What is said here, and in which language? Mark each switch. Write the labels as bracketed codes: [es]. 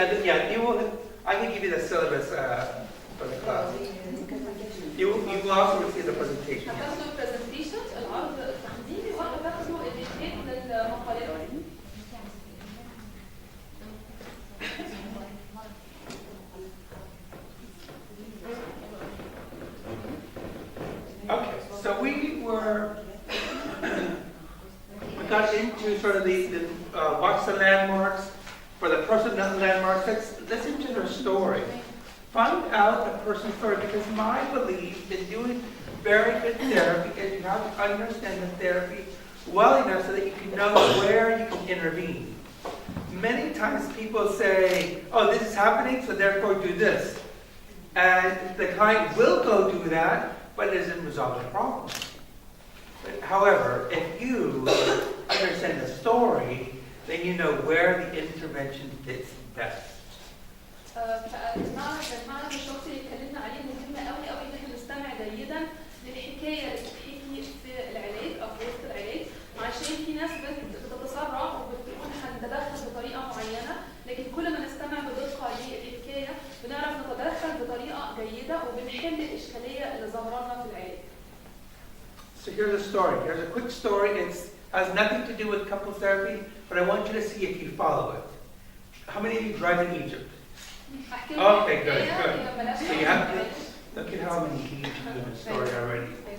[en] Yeah. You will. I can give you the syllabus for the class. You will also receive the presentation. [ar] هتاخدوا البرزنتيشن العرض التقديمي وهتاخدوا اللينكين للمقالات. [en] Okay, so we got into sort of the what's the landmarks for the personal landmarks. Let's listen to their story. Find out the person's story, because my belief in doing very good therapy is you have to understand the therapy well enough so that you can know where you can intervene. Many times people say, oh, this is happening, so therefore do this. And the client will go do that, but it doesn't resolve the problem. But however, if you understand the story, then you know where the intervention fits best. [ar] فالمعنى الشخصي اللي اتكلمنا عليه مهم قوي ان احنا نستمع جيدا للحكايه اللي بتتحكي في العلاج او في وسط العلاج، عشان في ناس بتتسرع وبتقول هنتدخل بطريقه معينه، لكن كل ما نستمع بدقه للحكايه بنعرف نتدخل بطريقه جيده وبنحل الاشكاليه اللي ظاهره لنا في العلاج. [en] So here's a story. Here's a quick story. It has nothing to do with couples therapy, but I want you to see if you follow it. How many of you drive in Egypt? Okay, good. So you have to look at how many Egypt in the story already.